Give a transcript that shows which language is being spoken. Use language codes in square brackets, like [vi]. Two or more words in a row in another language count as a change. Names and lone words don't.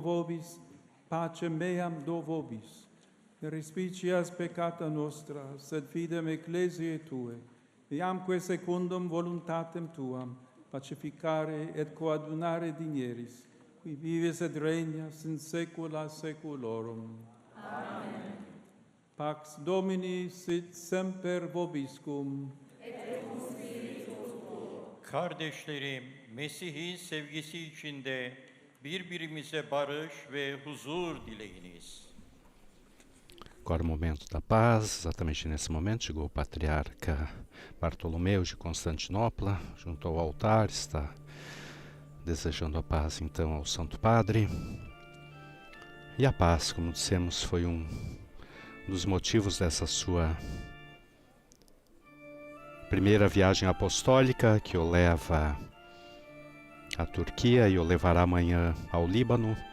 [la] vobis, pacem meam do vobis, et respicias peccata nostra, sed fidem ecclesiae Tue, iamque secundum voluntatem Tuam, pacificare et coadunare digneris, qui vives et regnas in saecula saeculorum. Amen. Pax Domini sit semper vobiscum. [tr] Kardeşlerim, Mesih'in sevgisi içinde birbirimize barış ve huzur dileyiniz. [pt] Agora o momento da paz, exatamente nesse momento chegou o patriarca Bartolomeu de Constantinopla, junto ao altar, está desejando a paz então ao Santo Padre. E a paz, como dissemos, foi um dos motivos dessa sua primeira viagem apostólica, que o leva à Turquia e o levará amanhã ao Líbano.